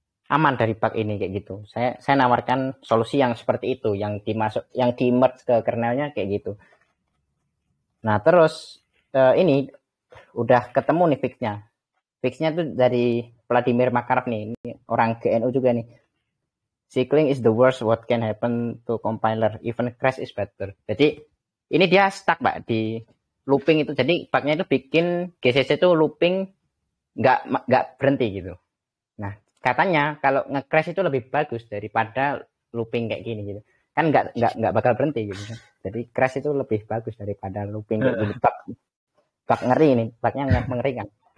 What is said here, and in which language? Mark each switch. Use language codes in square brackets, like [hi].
[id] aman dari bug ini kayak gitu. Saya nawarkan solusi yang seperti itu, yang di merge ke kernelnya kayak gitu. Nah, terus ini udah ketemu nih fixnya. Fixnya tuh dari Vladimir Makarov nih, ini orang GNU juga nih. [en] Cycling is the worst what can happen to compiler, even crash is better. [id] Jadi ini dia stuck Pak di looping itu. Jadi bugnya itu bikin GCC itu looping nggak berhenti gitu. Nah, katanya kalau nge-crash itu lebih bagus daripada looping kayak gini gitu. Kan nggak bakal berhenti gitu. Jadi crash itu lebih bagus daripada looping kayak gini. Bug ngeri ini, bugnya mengerikan.